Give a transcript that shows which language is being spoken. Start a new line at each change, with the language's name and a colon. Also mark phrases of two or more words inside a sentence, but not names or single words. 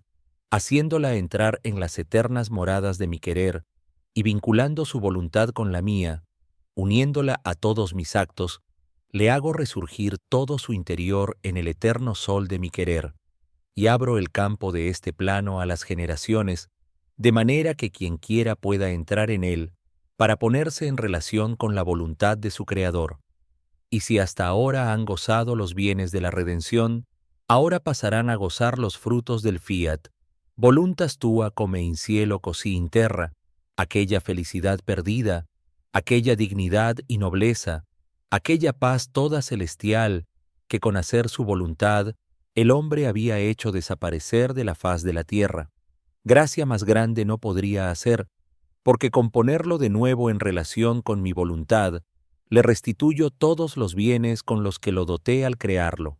Spanish: haciéndola entrar en las eternas moradas de mi querer y vinculando su voluntad con la mía, uniéndola a todos mis actos, le hago resurgir todo su interior en el eterno sol de mi querer, y abro el campo de este plano a las generaciones, de manera que quien quiera pueda entrar en él para ponerse en relación con la voluntad de su Creador. Y si hasta ahora han gozado los bienes de la redención, ahora pasarán a gozar los frutos del fiat,
Latin: voluntas tua
Italian: come in cielo così in terra,
Spanish: aquella felicidad perdida, aquella dignidad y nobleza, aquella paz toda celestial que con hacer su voluntad el hombre había hecho desaparecer de la faz de la tierra. Gracia más grande no podría hacer, porque con ponerlo de nuevo en relación con mi voluntad, le restituyo todos los bienes con los que lo doté al crearlo.